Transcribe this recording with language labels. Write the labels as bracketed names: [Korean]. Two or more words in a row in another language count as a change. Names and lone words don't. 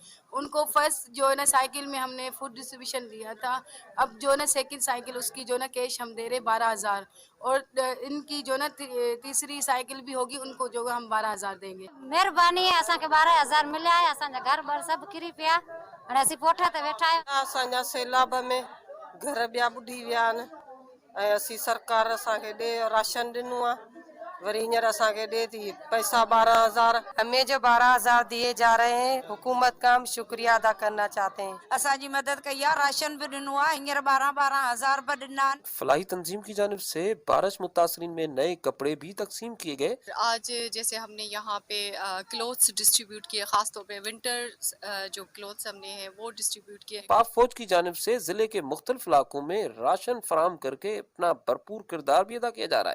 [Urdu] ان کو فرسٹ جو ہے نا سائیکل میں ہم نے [English] food distribution [Urdu] دیا تھا، اب جو نا [English] second cycle [Urdu] اس کی جو نا کیش ہم دے رہے 12,000، اور ان کی جو نا تیسری سائیکل بھی ہوگی، ان کو جو ہم 12,000 دیں گے. [Punjabi] مہربانی ہے، اساں کے 12,000 ملے ہے، اساں گھر بار سب کری پیا اور ایسی پوٹھا تے بیٹھا ہے. [Sindhi] असांजा सैलाब में घर ॿिया ॿुॾी विया आहिनि ऐं असीं सरकार असांखे राशन ॾिनो आहे, वरी हींअर असांखे ॾे थी पैसा 12,000। [Urdu] ہمیں جو 12,000 دیے جا رہے ہیں، حکومت کا ہم شکریہ ادا کرنا چاہتے ہیں. [Sindhi] असांजी मदद कई है, राशन भी ॾिनो आहे, हींअर 12,000 भी ॾिना। [Urdu] فلاحی تنظیم کی جانب سے بارش متاثرین میں نئے کپڑے بھی تقسیم کیے گئے. آج جیسے ہم نے یہاں پے [English] clothes distribute [Urdu] کیے، خاص طور پے ونٹر جو کلوتھس ہم نے ہیں وہ ڈسٹریبیوٹ کیے. پاک فوج کی جانب سے ضلعے کے مختلف علاقوں میں راشن فراہم کرکے اپنا بھرپور کردار بھی ادا کیا جا رہا ہے.